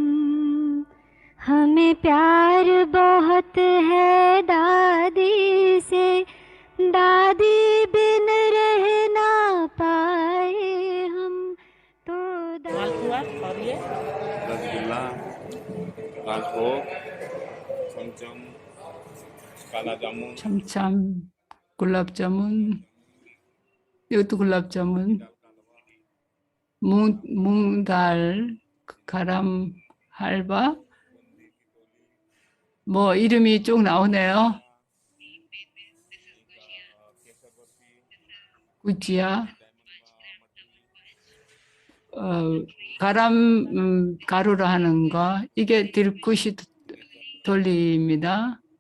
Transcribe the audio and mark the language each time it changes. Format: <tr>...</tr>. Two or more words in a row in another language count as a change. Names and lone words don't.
<hi>हमें प्यार बहुत है दादी से दादी बिन रह ना पाए हम तो मालपुआ और ये रसगुल्ला राजभोग चमचम काला जामुन</hi> <ko>참참 굴랍자문 이것도 굴랍자문 뭉달 가람 할바 뭐 이름이 쭉 나오네요. 구지야 가람 가루로 하는 거 이게 딜쿠시 돌리입니다.</ko>